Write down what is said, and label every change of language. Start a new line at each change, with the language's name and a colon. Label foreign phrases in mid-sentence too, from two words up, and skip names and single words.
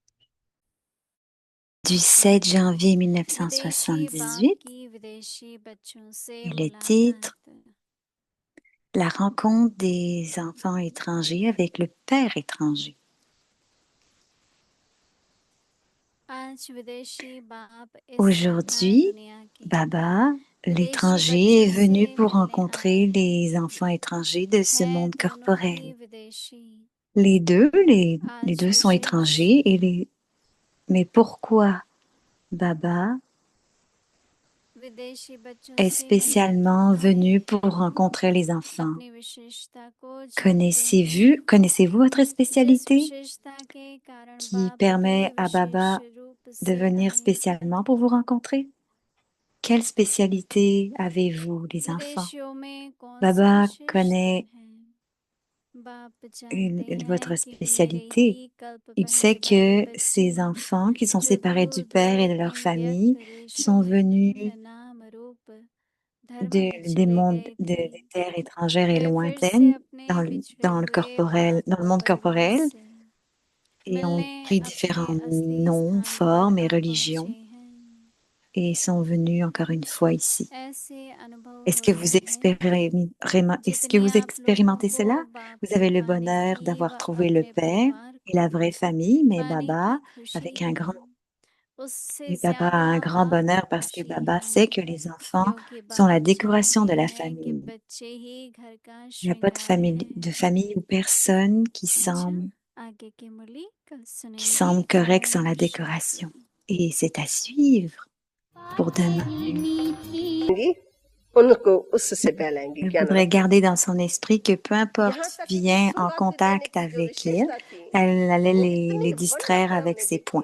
French: Du 7 janvier
Hindi: विदेशी बाप
French: 1978,
Hindi: की विदेशी बच्चों से
French: et le
Hindi: मुलाकात।
French: titre La rencontre des enfants étrangers avec le père étranger.
Hindi: आज विदेशी बाप इस साकार
French: Aujourd'hui,
Hindi: दुनिया की
French: Baba,
Hindi: विदेशी
French: l'étranger, est
Hindi: बच्चों
French: venu
Hindi: से
French: pour
Hindi: मिलने
French: rencontrer
Hindi: आए
French: les enfants étrangers de ce
Hindi: हैं
French: monde
Hindi: दोनों ही
French: corporel.
Hindi: विदेशी।
French: Les deux
Hindi: आज
French: sont
Hindi: विशेष
French: étrangers mais pourquoi Baba
Hindi: विदेशी बच्चों
French: est
Hindi: से मिलने
French: spécialement venu
Hindi: आए
French: pour rencontrer les enfants?
Hindi: अपनी विशेषता को जानते हैं।
French: Connaissez-vous votre
Hindi: जिस
French: spécialité
Hindi: विशेषता के कारण
French: qui
Hindi: बाप
French: permet
Hindi: बड़े
French: à Baba
Hindi: विशेष रूप
French: de
Hindi: से
French: venir
Hindi: आए।
French: spécialement pour vous rencontrer? Quelle spécialité avez-vous, les enfants?
Hindi: विदेशियों में कौन सी
French: Baba
Hindi: विशेषता
French: connaît
Hindi: है? बाप जानते
French: votre
Hindi: हैं कि मेरे
French: spécialité.
Hindi: ही कल्प
French: Il
Hindi: पहले
French: sait
Hindi: वाले
French: que
Hindi: बच्चे
French: ces enfants qui sont
Hindi: जो
French: séparés du
Hindi: दूर
French: Père et de
Hindi: दूर
French: leur
Hindi: इन
French: famille
Hindi: व्यक्त देशों
French: sont
Hindi: में
French: venus
Hindi: भिन्न नाम रूप धर्म में
French: des
Hindi: चले
French: mondes,
Hindi: गए
French: des
Hindi: थे।
French: terres étrangères et
Hindi: वे फिर से
French: lointaines
Hindi: अपने बिछड़े
French: dans le
Hindi: हुए
French: corporel,
Hindi: बाप
French: dans le monde
Hindi: परिवार
French: corporel
Hindi: से
French: et ont
Hindi: मिलने
French: pris
Hindi: अपने
French: différents
Hindi: असली
French: noms,
Hindi: स्थान पर
French: formes et
Hindi: आ पहुंचे
French: religions
Hindi: हैं।
French: et sont venus encore une fois ici.
Hindi: ऐसे अनुभव
French: Est-ce que
Hindi: होता
French: vous
Hindi: है जितनी आप लोगों
French: expérimentez
Hindi: को
French: cela?
Hindi: बाप
French: Vous
Hindi: से
French: avez le
Hindi: पाने
French: bonheur
Hindi: की व
French: d'avoir trouvé le
Hindi: अपने
French: Père
Hindi: परिवार
French: et la
Hindi: को
French: vraie famille, mais
Hindi: पाने
French: Baba,
Hindi: की खुशी
French: avec un
Hindi: है,
French: grand,
Hindi: उससे
French: et Baba a
Hindi: ज्यादा
French: un grand bonheur
Hindi: आपको
French: parce que
Hindi: खुशी
French: Baba
Hindi: है
French: sait que les enfants
Hindi: क्योंकि
French: sont la
Hindi: बाप
French: décoration
Hindi: जानते
French: de la
Hindi: हैं कि
French: famille.
Hindi: बच्चे ही घर का
French: Il n'y a pas
Hindi: श्रृंगार
French: de
Hindi: हैं।
French: famille ou personne
Hindi: अच्छा, आगे की मुरली कल
French: qui
Hindi: सुनेंगे।
French: semble correct sans
Hindi: ओम
French: la
Hindi: शांति।
French: décoration. Et c'est à suivre pour demain.
Hindi: जी
French: Elle voudrait garder dans son esprit que peu importe qui vient en contact avec elle, elle allait les distraire avec ses points.